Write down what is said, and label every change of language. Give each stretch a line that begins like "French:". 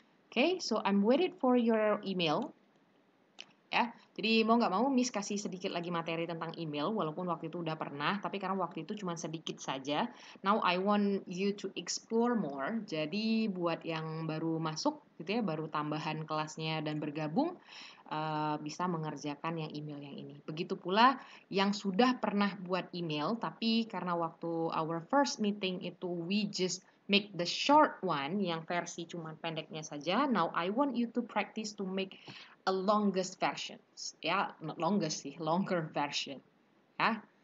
English: Oke, so I'm waiting for your email.
Indonesian: Ya, jadi mau nggak mau Miss kasih sedikit lagi materi tentang email, walaupun waktu itu udah pernah, tapi karena waktu itu cuma sedikit saja.
English: Now I want you to explore more.
Indonesian: Jadi buat yang baru masuk gitu ya, baru tambahan kelasnya dan bergabung, bisa mengerjakan yang email yang ini. Begitu pula yang sudah pernah buat email, tapi karena waktu
English: our first meeting
Indonesian: itu
English: we just make the short one,
Indonesian: yang versi cuma pendeknya saja.
English: Now I want you to practice to make a longest version, ya, not longest sih, longer version, ya.